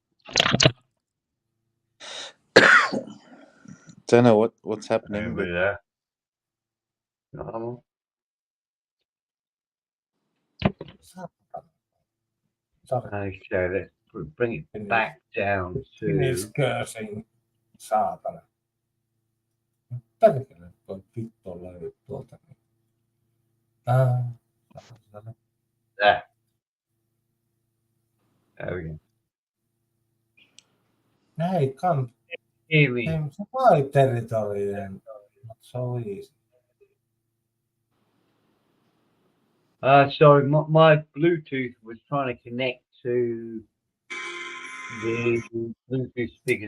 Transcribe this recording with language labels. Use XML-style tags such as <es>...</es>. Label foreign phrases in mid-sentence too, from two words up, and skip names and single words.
<en>Don't know what's happening. Anybody But there? Not that one. Sorry. Okay, let's bring it back down Finish to. cursing,</en> <fi>saatana. Perkele, toi vittu löi tuolta. Saatana.</fi> <en>There. There we go. Hey, come. Hear me. Hey, it's my territory and not so easy. Sorry, my Bluetooth was trying to connect to the Bluetooth speakers</en>